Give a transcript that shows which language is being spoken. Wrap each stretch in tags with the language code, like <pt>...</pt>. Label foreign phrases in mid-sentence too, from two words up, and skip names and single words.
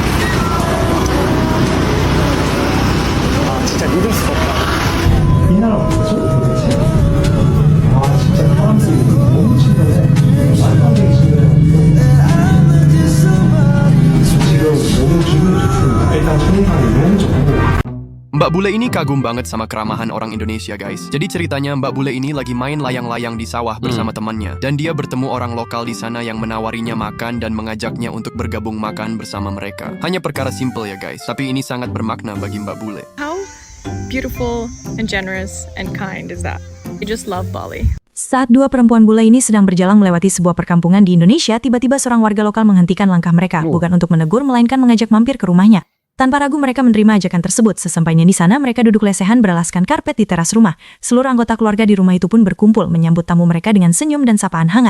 <ko>진짜 믿을 수가 없다. 이 나라 뭐죠? 도대체? 진짜 사람들이 너무 친절해. 말도 안 되게 친절해. 지금 너무 기분이 좋습니다. 일단 첫인상이 너무 좋고.</ko> <id>Mbak Bule ini kagum banget sama keramahan orang Indonesia, guys. Jadi ceritanya Mbak Bule ini lagi main layang-layang di sawah bersama temannya. Dan dia bertemu orang lokal di sana yang menawarinya makan dan mengajaknya untuk bergabung makan bersama mereka. Hanya perkara simple ya, guys. Tapi ini sangat bermakna bagi Mbak Bule.</id> <en>How beautiful and generous and kind is that? I just love Bali.</en> <id>Saat dua perempuan bule ini sedang berjalan melewati sebuah perkampungan di Indonesia, tiba-tiba seorang warga lokal menghentikan langkah mereka, bukan untuk menegur, melainkan mengajak mampir ke rumahnya. Tanpa ragu mereka menerima ajakan tersebut. Sesampainya di sana, mereka duduk lesehan beralaskan karpet di teras rumah. Seluruh anggota keluarga di rumah itu pun berkumpul menyambut tamu mereka dengan senyum dan sapaan hangat.</id>